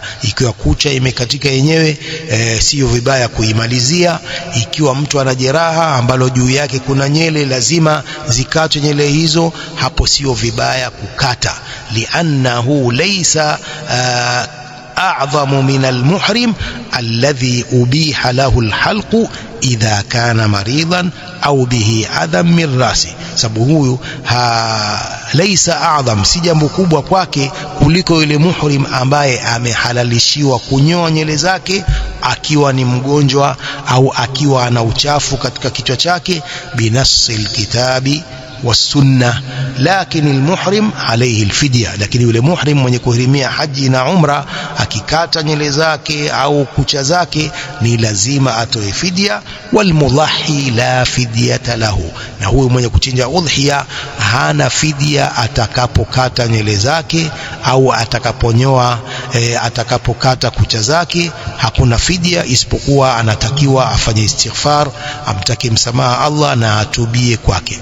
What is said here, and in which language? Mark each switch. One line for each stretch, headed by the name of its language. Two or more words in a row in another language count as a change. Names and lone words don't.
Swahili: Ikiwa kucha imekatika yenyewe, sio vibaya kuimalizia. Ikiwa mtu ana jeraha ambalo juu yake kuna nywele, lazima zikatwe nywele hizo, hapo sio vibaya kukata.
Arabic: لأنه ليس أعظم من المحرم الذي أبيح له الحلق إذا كان مريضا أو به أذى من رأسه.
Swahili: sababu huyu
Arabic: ليس أعظم,
Swahili: si jambo kubwa kwake kuliko yule muhrim ambaye amehalalishiwa kunyoa nywele zake akiwa ni mgonjwa au akiwa ana uchafu katika kichwa chake,
Arabic: بنص الكتاب والسنة. لكن المحرم عليه الفدية,
Swahili: lakini yule muhrim mwenye kuhirimia haji na umra akikata nywele zake au kucha zake ni lazima atoe fidia.
Arabic: والمضحي لا فدية له,
Swahili: na huyu mwenye kuchinja udhiya hana fidia atakapokata nywele zake au atakaponyoa atakapokata kucha zake, hakuna fidia, isipokuwa anatakiwa afanye istighfar, amtake msamaha Allah na atubie kwake.